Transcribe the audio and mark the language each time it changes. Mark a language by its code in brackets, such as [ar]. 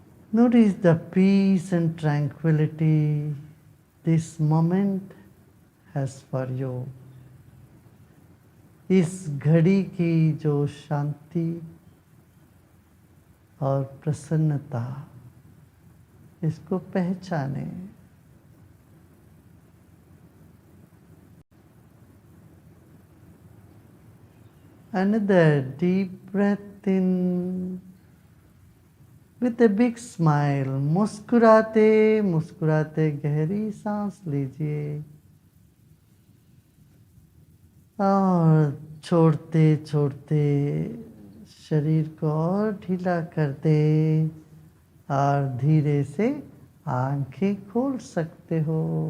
[en] Notice the peace and tranquility this moment has for you. [hi] इस घड़ी की जो शांति और प्रसन्नता, इसको पहचाने। [en] Another deep breath in with a big smile. [hi] मुस्कुराते मुस्कुराते गहरी सांस लीजिए और छोड़ते छोड़ते शरीर को और ढीला कर दे और धीरे से आंखें खोल सकते हो।